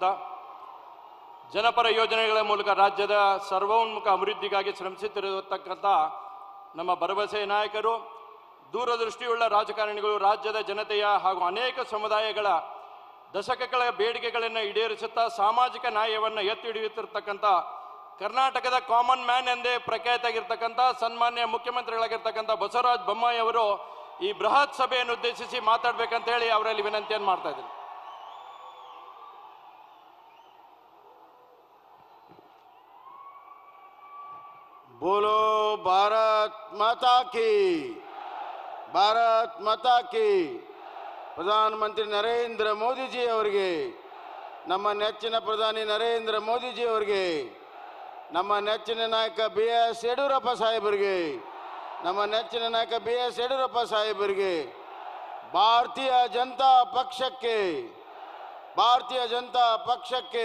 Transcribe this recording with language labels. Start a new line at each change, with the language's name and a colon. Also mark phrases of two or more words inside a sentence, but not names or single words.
Kannada: ಜನಪರ ಯೋಜನೆಗಳ ಮೂಲಕ ರಾಜ್ಯದ ಸರ್ವೋನ್ಮುಖ ಅಭಿವೃದ್ಧಿಗಾಗಿ ಶ್ರಮಿಸುತ್ತಿರತಕ್ಕಂಥ ನಮ್ಮ ಭರವಸೆಯ ನಾಯಕರು, ದೂರದೃಷ್ಟಿಯುಳ್ಳ ರಾಜಕಾರಣಿಗಳು, ರಾಜ್ಯದ ಜನತೆಯ ಹಾಗೂ ಅನೇಕ ಸಮುದಾಯಗಳ ದಶಕಗಳ ಬೇಡಿಕೆಗಳನ್ನು ಈಡೇರಿಸುತ್ತಾ ಸಾಮಾಜಿಕ ನ್ಯಾಯವನ್ನು ಎತ್ತಿ ಹಿಡಿಯುತ್ತಿರ್ತಕ್ಕಂಥ ಕರ್ನಾಟಕದ
English: common man
Kannada: ಎಂದೇ ಪ್ರಖ್ಯಾತಾಗಿರ್ತಕ್ಕಂಥ ಸನ್ಮಾನ್ಯ ಮುಖ್ಯಮಂತ್ರಿಗಳಾಗಿರ್ತಕ್ಕಂಥ ಬಸವರಾಜ ಬೊಮ್ಮಾಯಿ ಅವರು ಈ ಬೃಹತ್ ಸಭೆಯನ್ನು ಉದ್ದೇಶಿಸಿ ಮಾತಾಡಬೇಕಂತ ಹೇಳಿ ಅವರಲ್ಲಿ ವಿನಂತಿಯನ್ನು ಮಾಡ್ತಾ ಇದ್ದೀನಿ.
Hindi: बोलो भारत माता की, भारत माता की.
Kannada: ಪ್ರಧಾನಮಂತ್ರಿ ನರೇಂದ್ರ ಮೋದಿಜಿ ಅವರಿಗೆ, ನಮ್ಮ ನೆಚ್ಚಿನ ಪ್ರಧಾನಿ ನರೇಂದ್ರ ಮೋದಿಜಿ ಅವರಿಗೆ, ನಮ್ಮ ನೆಚ್ಚಿನ ನಾಯಕ BS ಯಡಿಯೂರಪ್ಪ ಸಾಹೇಬರಿಗೆ, ನಮ್ಮ ನೆಚ್ಚಿನ ನಾಯಕ BS ಯಡಿಯೂರಪ್ಪ ಸಾಹೇಬರಿಗೆ, ಭಾರತೀಯ ಜನತಾ ಪಕ್ಷಕ್ಕೆ, ಭಾರತೀಯ ಜನತಾ ಪಕ್ಷಕ್ಕೆ.